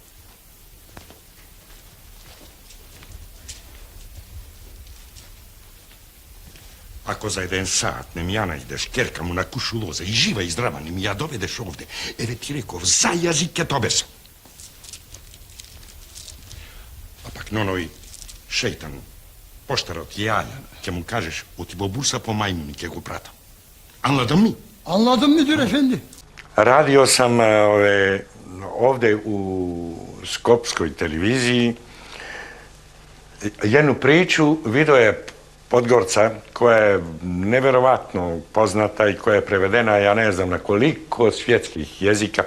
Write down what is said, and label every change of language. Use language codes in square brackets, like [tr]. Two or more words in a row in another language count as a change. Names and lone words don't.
[mk] Ако за еден саат не ми ја најдеш керка му на кушу лоза и жива и здрава не ми ја доведеш овде, еве ти реков, за јазик ке тобеса. А пак ноној шејтан, поштарот Јаја, ќе му кажеш, оти во бурса по мајмуни ќе го пратам. [tr] Anladın mı? Anladım müdür efendi. [sr] Radio sam ovde u Skopskoj televiziji jednu priču, video je Podgorca koja je neverovatno poznata i koja je prevedena, ja ne znam na koliko svjetskih jezika.